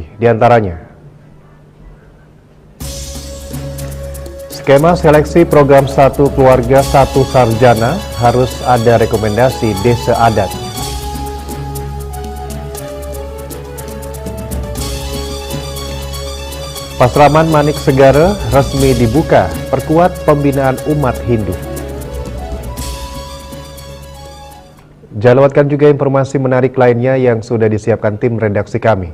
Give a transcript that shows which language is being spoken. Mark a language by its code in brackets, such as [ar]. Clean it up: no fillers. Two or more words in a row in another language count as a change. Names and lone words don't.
[id] Di antaranya, skema seleksi program Satu Keluarga Satu Sarjana harus ada rekomendasi Desa Adat. Pasraman Manik Segara resmi dibuka, perkuat pembinaan umat Hindu. Jalawatkan juga informasi menarik lainnya yang sudah disiapkan tim redaksi kami.